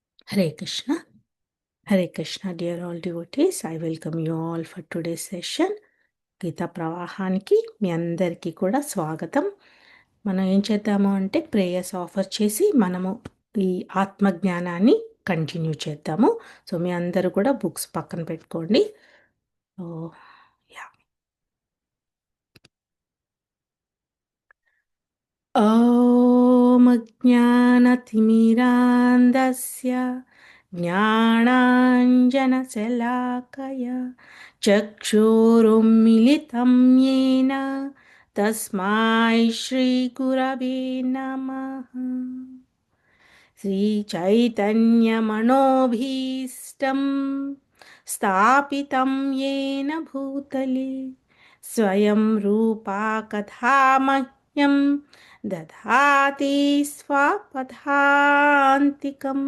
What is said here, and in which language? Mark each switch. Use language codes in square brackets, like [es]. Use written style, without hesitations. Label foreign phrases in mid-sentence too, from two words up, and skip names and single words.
[en] Hare Krishna. Hare Krishna, dear all devotees. I welcome you all for today's session. [te] గీతా ప్రవాహానికి మీ అందరికీ కూడా స్వాగతం. మనం ఏం చేద్దాము అంటే [en] prayers offer [te] చేసి మనము ఈ ఆత్మజ్ఞానాన్ని కంటిన్యూ చేద్దాము. సో మీ అందరూ కూడా బుక్స్ పక్కన పెట్టుకోండి. [sa] యా ఓం జ్ఞానతిమిరాంధస్య జ్ఞానాంజనశలాకయ చక్షురున్మిలితం येन తస్మై శ్రీగురవే నమః. श्रीचैतन्यमनोभीष्टं स्थापितं येन भूतले स्वयं रूपा कथा मह्यं ददाति स्वपदान्तिकम्.